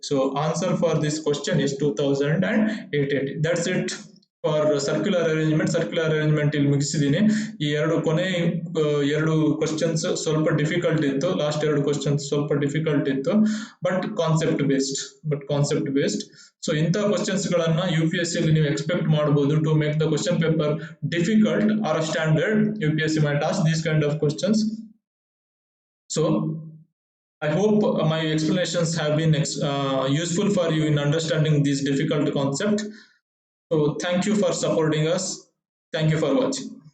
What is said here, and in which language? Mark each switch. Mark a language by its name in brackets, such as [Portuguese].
[English] So answer for this question is 2880. That's it for circular arrangement. [Kannada] Circular arrangement ಇಲ್ಲಿ ಮುಗಿಸಿದ್ದೀನಿ. ಈ ಕೊನೆ ಎರಡು questions ಸ್ವಲ್ಪ ಡಿಫಿಕಲ್ಟ್ ಇತ್ತು. ಲಾಸ್ಟ್ 2 ಕ್ವಶನ್ಸ್ ಸ್ವಲ್ಪ ಡಿಫಿಕಲ್ಟ್ ಇತ್ತು, [English] But concept based. [Kannada] ಸೊ ಇಂಥ ಕ್ವಶನ್ಸ್ ಗಳನ್ನ UPSC ಅಲ್ಲಿ ನೀವು ಎಕ್ಸ್ಪೆಕ್ಟ್ ಮಾಡಬಹುದು. [English] To make the question paper difficult are standard, UPSC might ask these kind of questions. So I hope my explanations have been useful for you in understanding these difficult concepts. So thank you for supporting us. Thank you for watching.